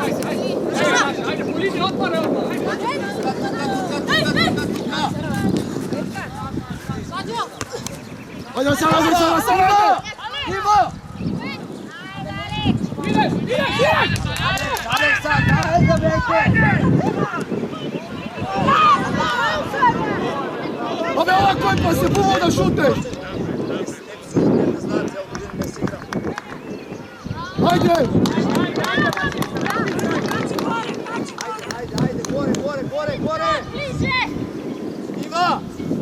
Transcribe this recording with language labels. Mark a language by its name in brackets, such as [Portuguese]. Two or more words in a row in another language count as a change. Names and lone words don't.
[Croatian] Ajde, po liniji otpore odmah, Ajde, sada! Ivo! Ideš! Aleksa, ajde breke! [Italian] Vabbè, ova colpa, se può [Croatian] da šuteš! Ajde! Ajde, gore! Ivo!